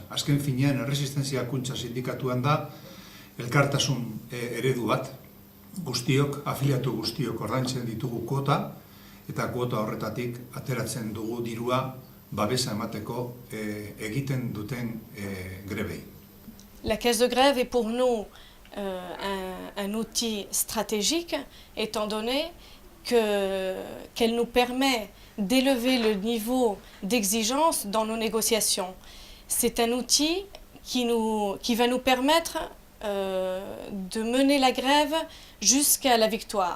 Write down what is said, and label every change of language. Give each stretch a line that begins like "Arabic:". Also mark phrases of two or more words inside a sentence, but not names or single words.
Basque: Azken finean erresistentzia kutxa sindikatuan da elkartasun eredu bat, guztiok, afiliatu guztiok ordaintzen ditugu kuota, eta kuota horretatik ateratzen dugu dirua babesa emateko egiten duten grebei.
French: La caisse de grève est pour nous un outil stratégique, étant donné qu'elle nous permet d'élever le niveau d'exigence dans nos négociations. C'est un outil qui va nous permettre de mener la grève jusqu'à la victoire.